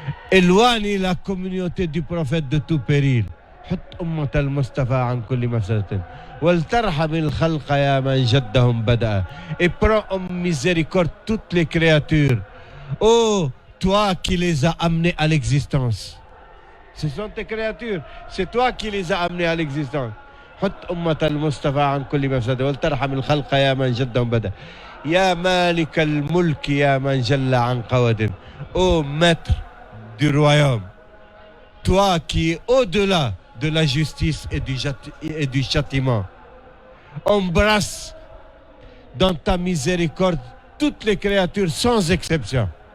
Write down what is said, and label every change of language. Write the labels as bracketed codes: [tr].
[fr] éloigne la communauté du prophète de tout péril [ar] حط أمة المصطفى عن كل مفسدة ولترحم الخلق يا من جدهم بدأ [fr] et prends en miséricorde toutes les créatures oh toi qui les as amenées à l'existence. Ce sont tes créatures, c'est toi qui les as amenées à l'existence. [ar] حط أمة المصطفى عن كل مفسدة ولترحم الخلق يا من جدهم بدأ يا مالك الملك يا من جل عن قود. [fr] Ô maître du royaume, toi qui es au-delà de la justice et du châtiment, embrasse dans ta miséricorde toutes les créatures sans exception.